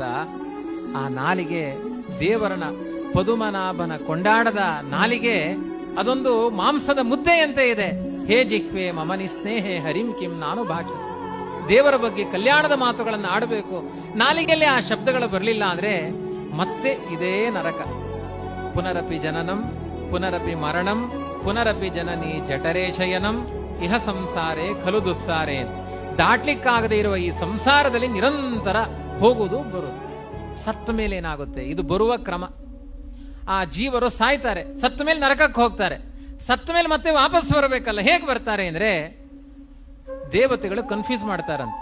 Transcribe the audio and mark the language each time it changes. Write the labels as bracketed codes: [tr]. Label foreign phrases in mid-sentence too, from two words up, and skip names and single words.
[kn] ಆ ನಾಲಿಗೆ ದೇವರನ ಪದುಮನಾಭನ ಕೊಂಡಾಡದ ನಾಲಿಗೆ ಅದೊಂದು ಮಾಂಸದ ಮುದ್ದೆಯಂತೆ ಇದೆ. [sa] ಹೇ ಜಿಹ್ವೆ ಮಮನಿ ಸ್ನೇಹೆ ಹರಿಂ ಕಿಂ ನಾನು ಭಾಷಿಸ. [kn] ದೇವರ ಬಗ್ಗೆ ಕಲ್ಯಾಣದ ಮಾತುಗಳನ್ನು ಆಡಬೇಕು. ನಾಲಿಗೆಯಲ್ಲಿ ಆ ಶಬ್ದಗಳು ಬರಲಿಲ್ಲ ಅಂದ್ರೆ ಮತ್ತೆ ಇದೇ ನರಕ. [sa] ಪುನರಪಿ ಜನನಂ ಪುನರಪಿ ಮರಣಂ ಪುನರಪಿ ಜನನಿ ಜಠರೇ ಶಯನಂ ಇಹ ಸಂಸಾರೇ ಖಲು ದುಸ್ಸಾರೇ. [kn] ದಾಟ್ಲಿಕ್ಕಾಗದೆ ಇರುವ ಈ ಸಂಸಾರದಲ್ಲಿ ನಿರಂತರ ಹೋಗುವುದು ಬರುವುದು. ಸತ್ತ ಮೇಲೆ ಏನಾಗುತ್ತೆ? ಇದು ಬರುವ ಕ್ರಮ. ಆ ಜೀವರು ಸಾಯ್ತಾರೆ, ಸತ್ತ ಮೇಲೆ ನರಕಕ್ಕೆ ಹೋಗ್ತಾರೆ. ಸತ್ತ ಮೇಲೆ ಮತ್ತೆ ವಾಪಸ್ ಬರಬೇಕಲ್ಲ. ಹೇಗೆ ಬರ್ತಾರೆ ಅಂದ್ರೆ ದೇವತೆಗಳು ಕನ್ಫ್ಯೂಸ್ ಮಾಡ್ತಾರಂತೆ.